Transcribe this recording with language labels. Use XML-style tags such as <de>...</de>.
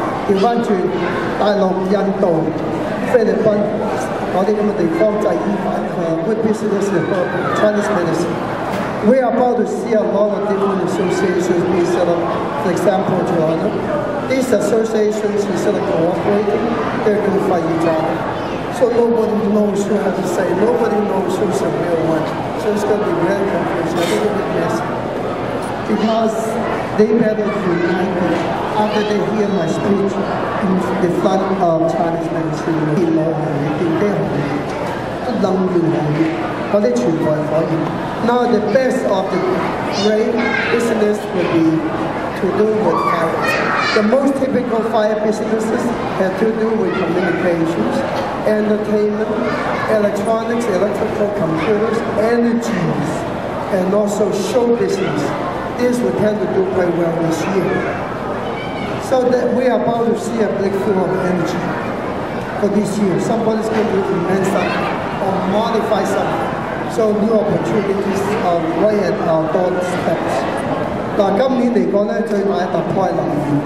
<yue>調翻轉，大陸、印度、菲律賓嗰啲咁嘅地方製衣</yue> <en>wood business or Chinese medicine. We are about to see a lot of different associations being set up. For example, Toronto. These associations instead of cooperating, they're going to fight each other. So nobody knows who has to say, nobody knows who's the real one. So it's going to be very confusing, a little bit messy. Because they better unite after they hear my speech in front of Chinese medicine.</en> <yue>電腦行業、電機行業、能源行業嗰啲全部係可以。</yue> <en>Now the best of the great business would be to do with fire. The most typical fire businesses have to do with communications, entertainment, electronics, electrical computers, energies, and also show business. This we tend to do quite well this year. So that we are about to see a breakthrough of energy for this year. Somebody's going to invent something or modify something. So new opportunities are right at our doorsteps.</en> <yue>嗱，今年嚟講咧，最大嘅突破係能源。</yue>